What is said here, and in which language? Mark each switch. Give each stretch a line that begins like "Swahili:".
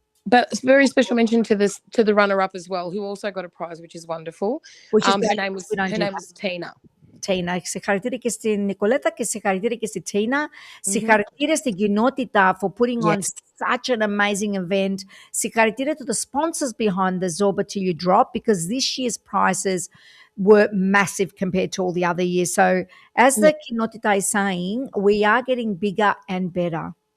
English: But it's very special mention to the runner-up as well, who also got a prize, which is wonderful. Her name was Tina. Tina.
Greek: Συγχαρητήρια και στην Νικολέτα και συγχαρητήρια και στη Tina.
English: Συγχαρητήρια στην κοινότητα for putting on such an amazing event. Συγχαρητήρια to the sponsors behind the Zorba Till You Drop because this year's prizes, were massive compared to all the other years. So as the Kinotita is saying, we are getting bigger and better.